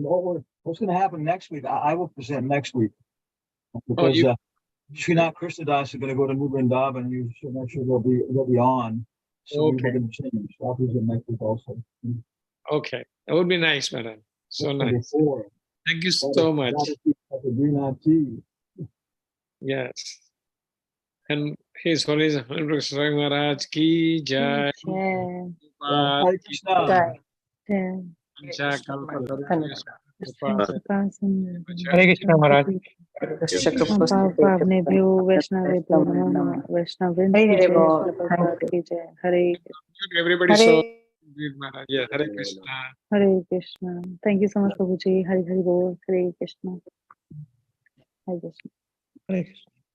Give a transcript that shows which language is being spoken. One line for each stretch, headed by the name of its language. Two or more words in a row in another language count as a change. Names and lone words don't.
English: What's going to happen next week? I will present next week because Srinath Krishnadas is going to go to New Vrindavan, and I'm not sure they'll be on. So we're Okay. going to change. I'll present next week also. Okay, that would be nice, madam. So That's nice. before. Thank you so much. Yes. And His Holiness Hanumant Preksha
Hindi: Maharaj ki jai.
English: Jai. Hare Krishna. Jai.
Sanskrit: Pancha kalpa
English: Dhanyavad. Krishna Hare Krishna Maharaj.
Sanskrit: पावनेभ्यो वैष्णवेभ्यो नमः वैष्णवेन
English: Hare जय Bol.
Hindi: श्री प्रभुपाद की जय हरे
English: Everybody so good, Maharaj. Yeah, Hare Krishna.
Hindi: हरे कृष्णा
English: thank you so much
Hindi: प्रभु जी हरि हरि बोल हरे कृष्णा हरे कृष्णा
English: Hare Krishna.